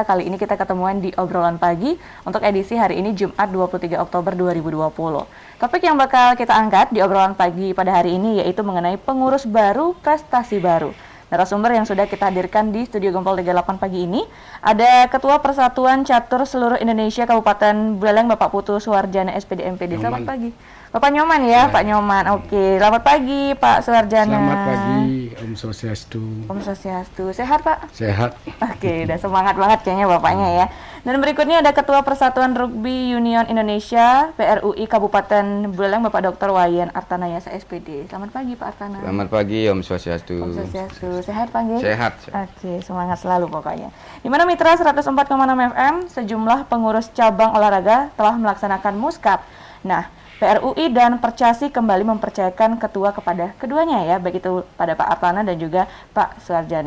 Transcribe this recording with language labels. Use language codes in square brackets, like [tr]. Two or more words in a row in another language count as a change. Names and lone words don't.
[id] Kali ini kita ketemuan di Obrolan Pagi untuk edisi hari ini Jumat 23 Oktober 2020. Topik yang bakal kita angkat di Obrolan Pagi pada hari ini yaitu mengenai pengurus baru, prestasi baru. Narasumber yang sudah kita hadirkan di Studio Gempol 38 pagi ini ada Ketua Persatuan Catur Seluruh Indonesia Kabupaten Buleleng Bapak Putu Suwarjana SPD MPD. Selamat pagi. Bapak Nyoman ya, Pak Nyoman. Oke, selamat pagi Pak Suwarjana. Selamat pagi, Om Swastiastu. Om Swastiastu. Sehat Pak? Sehat. Oke, udah semangat banget kayaknya Bapaknya ya. Dan berikutnya ada Ketua Persatuan Rugby Union Indonesia PRUI Kabupaten Buleleng Bapak Dr. Wayan Artanayasa SPD. Selamat pagi Pak Artana. Selamat pagi Om Swastiastu. Om Swastiastu. Sehat Pak Nggih? Sehat. Oke, semangat selalu pokoknya. Di mana Mitra 104,6 FM, sejumlah pengurus cabang olahraga telah melaksanakan muskap. Nah, PRUI dan Percasi kembali mempercayakan ketua kepada keduanya ya, baik itu pada Pak Artana dan juga Pak Suwarjana.